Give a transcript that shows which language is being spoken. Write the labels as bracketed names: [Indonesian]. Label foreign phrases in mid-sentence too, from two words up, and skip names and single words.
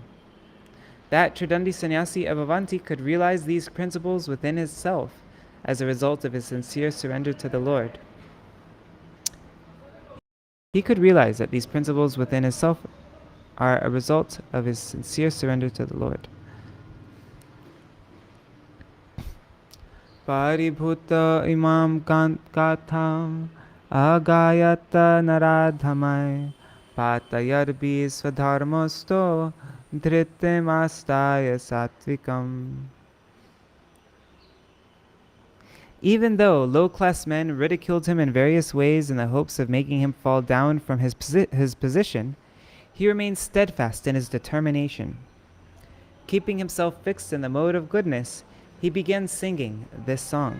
[English] That Tridandi sannyasi of Avanti could realize these principles within himself as a result of his sincere surrender to the Lord. He could realize that these principles within himself are a result of his sincere surrender to the Lord. [Sanskrit] Paribhuta imam gatham agayata naradhamai patayarbi swadharmasto dhritamastaya satvikam. [English] Even though low-class men ridiculed him in various ways in the hopes of making him fall down from his position, he remained steadfast in his determination. Keeping himself fixed in the mode of goodness, he began singing this song.